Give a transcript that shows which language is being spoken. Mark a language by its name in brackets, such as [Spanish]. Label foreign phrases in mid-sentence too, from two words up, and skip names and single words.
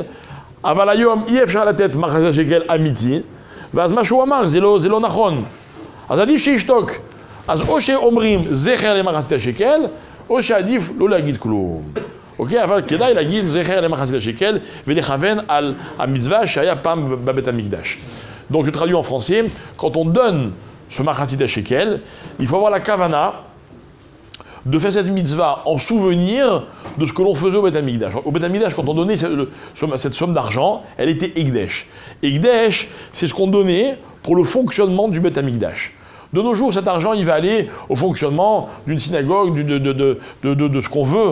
[Hebrew] אבל היום אי אפשר לתת מחצית שקל אמיתי, ואז מה שהוא אמר זה לא נכון. אז עדיף שישתוק. אז או שאומרים זכר למחצית השקל, או שעדיף לא להגיד כלום. אוקיי? אבל כדאי להגיד זכר למחצית השקל ולכוון על המצווה שהיה פעם בבית המקדש. [French] Donc je traduis en français, quand on donne ce [Hebrew] מחצית השקל, [French] il faut avoir la kavana de faire cette mitzvah en souvenir de ce que l'on faisait au Beth Amikdash. Au Beth Amikdash, quand on donnait cette somme d'argent, elle était Ekdesh. Ekdesh, c'est ce qu'on donnait pour le fonctionnement du Beth Amikdash. De nos jours, cet argent, il va aller au fonctionnement d'une synagogue, de ce qu'on veut.